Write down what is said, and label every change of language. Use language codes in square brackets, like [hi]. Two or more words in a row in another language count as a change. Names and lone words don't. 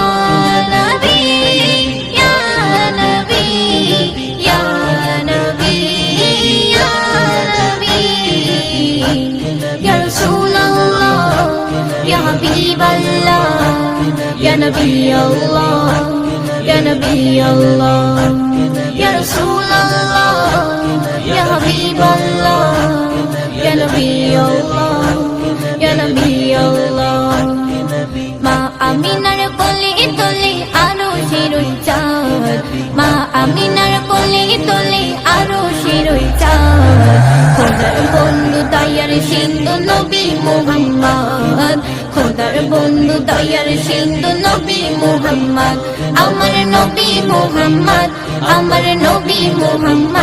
[ar] نبي، يا نبي، يا نبي، يا نبي، يا رسول الله، يا حبيب الله، يا نبي الله، يا نبي الله، يا رسول الله، يا حبيب الله، يا نبي الله، يا نبي الله. [bn] মা আমিনার কোলে তোলে আরো শিরোই চাঁদ, মা আমিনার কোলে তোলে আরো শিরোই চাঁদ। খোদার বন্ধু দয়ার সিন্ধু নবী মুহাম্মদ, খোদার বন্ধু দয়ার সিন্ধু নবী মুহাম্মদ, আমার নবী মুহাম্মদ, আমার নবী মুহাম্মদ।